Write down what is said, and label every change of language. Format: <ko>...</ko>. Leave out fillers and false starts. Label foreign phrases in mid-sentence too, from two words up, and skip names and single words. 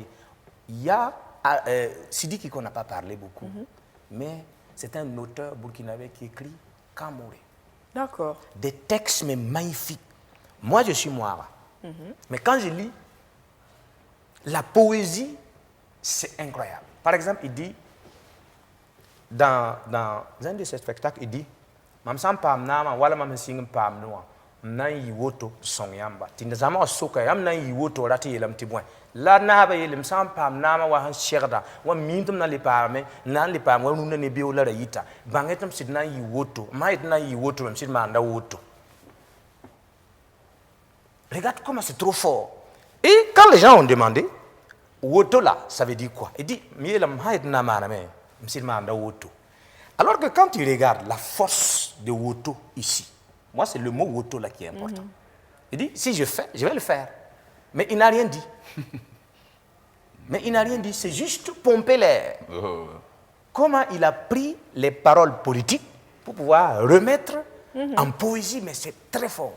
<fr>Il y a Sidiki qu'on n'a pas parlé beaucoup, mais c'est un auteur burkinabé qui écrit qu'en moré. D'accord. Des textes mais magnifiques. Moi, je suis Moara. Mais quand je lis, la poésie, c'est incroyable. Par exemple, il dit, dans un de ses spectacles, il dit,</fr> <mos>Mamsam pam nama, wala mam sing pam noa. nan yi woto song yamba tin zama soka yam nan yi woto rati yelam ti bwen la na ba yelam sam pam na ma wa han sherda wa mintum na li parme nan li pam wa nu ne bi wala yita bangetam sid nan yi woto ma it nan yi woto même sid ma nda woto.</mos> <fr>Regarde comment c'est trop fort. Et quand les gens ont demandé woto là ça veut dire quoi? Il dit</fr> <mos>mi yelam ha it na ma na me sid ma nda woto.</mos> <fr>Alors que quand tu regardes la force de woto ici, moi, c'est le mot woto là qui est important. Il dit, si je fais, je vais le faire. Mais il n'a rien dit. Mais il n'a rien dit, c'est juste pomper l'air. Comment il a pris les paroles politiques pour pouvoir remettre en poésie, mais c'est très fort.</fr>